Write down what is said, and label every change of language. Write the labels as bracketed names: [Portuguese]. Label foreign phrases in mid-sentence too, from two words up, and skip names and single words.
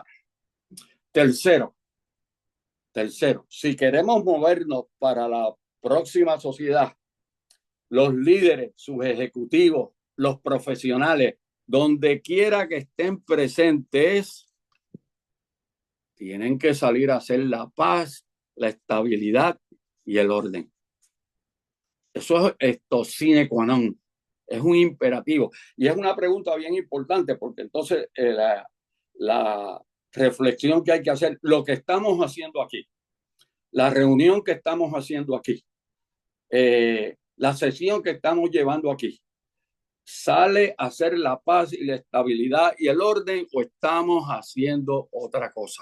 [Spanish] Tercero, si queremos movernos para la próxima sociedad, los líderes, sus ejecutivos, los profesionales, donde quiera que estén presentes, tienen que salir a hacer la paz, la estabilidad y el orden. Eso es [Latin] sine qua non, [Spanish] es un imperativo. Y es una pregunta bien importante porque entonces la reflexión que hay que hacer, lo que estamos haciendo aquí, la reunión que estamos haciendo aquí, la sesión que estamos llevando aquí, ¿sale a hacer la paz y la estabilidad y el orden o estamos haciendo otra cosa?